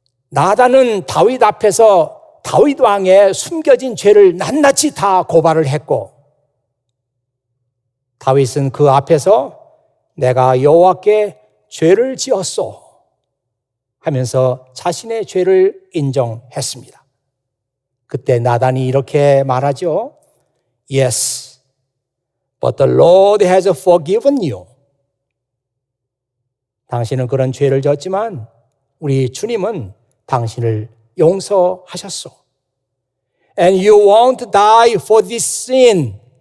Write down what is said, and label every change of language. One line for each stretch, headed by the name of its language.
Korean: 나단은 다윗 앞에서 다윗 왕의 숨겨진 죄를 낱낱이 다 고발을 했고 다윗은 그 앞에서 내가 여호와께 죄를 지었소 하면서 자신의 죄를 인정했습니다. 그때 나단이 이렇게 말하죠.
English: Yes, but the Lord has forgiven you.
Korean: 당신은 그런 죄를 졌지만 우리 주님은 당신을 용서하셨소.
English: And you won't die for this sin.